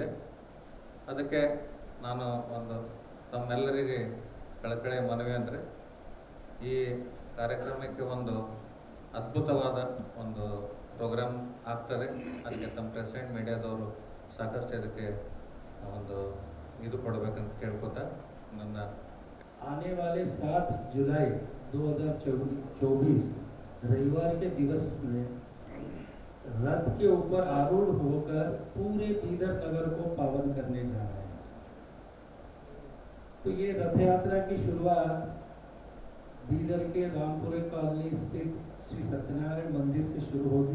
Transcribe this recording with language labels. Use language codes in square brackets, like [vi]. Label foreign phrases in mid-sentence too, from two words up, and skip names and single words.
[kn] ಅದಕ್ಕೆ ನಾನು ಒಂದು ತಮ್ಮೆಲ್ಲರಿಗೆ ಕಳಕಳಿ ಮನವಿ ಅಂದರೆ, ಈ ಕಾರ್ಯಕ್ರಮಕ್ಕೆ ಒಂದು ಅದ್ಭುತವಾದ ಒಂದು ಪ್ರೋಗ್ರಾಮ್ ಆಗ್ತದೆ. ಅದಕ್ಕೆ ತಮ್ಮ ಪ್ರೆಸಿಡೆಂಟ್ ಮೀಡಿಯಾದವರು ಸಾಕಷ್ಟು ಇದಕ್ಕೆ ಒಂದು ಇದು ಕೊಡಬೇಕಂತ ಕೇಳ್ಕೊತಾ ನನ್ನ [hi] आने वाले 7 जुलाई 2024 रविवार के दिवस में रथ के ऊपर आरूढ़ होकर पूरे बीदर नगर को पावन करने जा रहे हैं। तो ये रथ यात्रा की शुरुआत बीदर के रामपुरे कॉलोनी स्थित श्री सत्यनारायण मंदिर से शुरू होगी।